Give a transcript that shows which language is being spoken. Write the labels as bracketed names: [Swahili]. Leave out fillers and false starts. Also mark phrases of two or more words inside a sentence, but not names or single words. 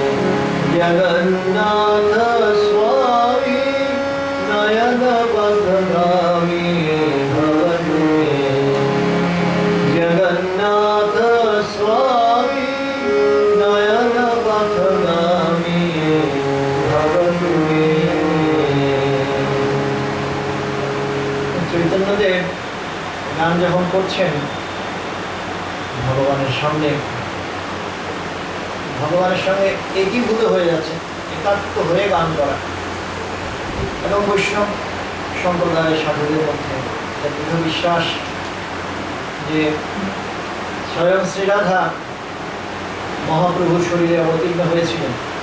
[Sanskrit] जगन्नाथ स्वामी नयन पथगामी भवतु मे जगन्नाथ स्वामी नयन पथगामी भवतु मे [Bangla] চৈতন্যদেব গান যখন করছেন ভগবানের সামনে ভগবানের সঙ্গে একীভূত হয়ে যাচ্ছে, একাত্ম হয়ে গান করা এবং বৈষ্ণব সম্প্রদায়ের সাধুদের মধ্যে দৃঢ় বিশ্বাস যে স্বয়ং শ্রীরাধা মহাপ্রভুর শরীরে অবতীর্ণ হয়েছিলেন